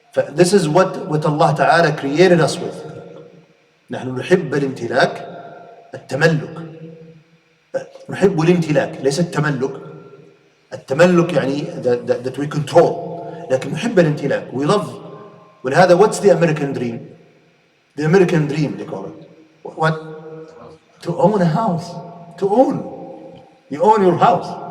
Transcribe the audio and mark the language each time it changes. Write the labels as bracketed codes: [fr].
[en] This is what Allah Ta'ala created us with. [ar] نحن نحب الامتلاك التملك. نحب الامتلاك ليس التملك. التملك يعني [en] that we control. [ar] لكن نحب الامتلاك. [en] We love. ولهذا what's the American dream? The American dream they call it. What? To own a house. To own. You own your house.